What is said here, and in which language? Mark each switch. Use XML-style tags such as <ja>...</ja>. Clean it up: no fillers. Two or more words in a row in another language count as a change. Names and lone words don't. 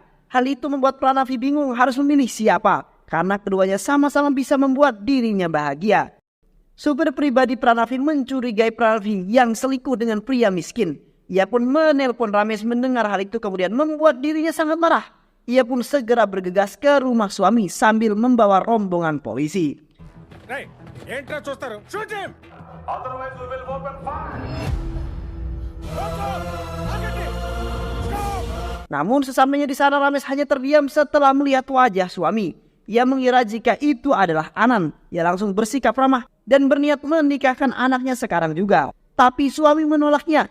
<id>Hal itu membuat Pranavi bingung harus memilih siapa. Karena keduanya sama-sama bisa membuat dirinya bahagia. Supir pribadi Pranavi mencurigai Pranavi yang selingkuh dengan pria miskin. Ia pun menelpon Ramesh mendengar hal itu kemudian membuat dirinya sangat marah. Ia pun segera bergegas ke rumah suami sambil membawa rombongan polisi.</id> <te>ఏంట్రా చూస్తారు</te> <en>shoot him otherwise we will open fire</en> <id>Namun sesampainya di sana Rames hanya terdiam setelah melihat wajah suami. Ia mengira jika itu adalah Anan. Ia langsung bersikap ramah dan berniat menikahkan anaknya sekarang juga. Tapi suami menolaknya.</id>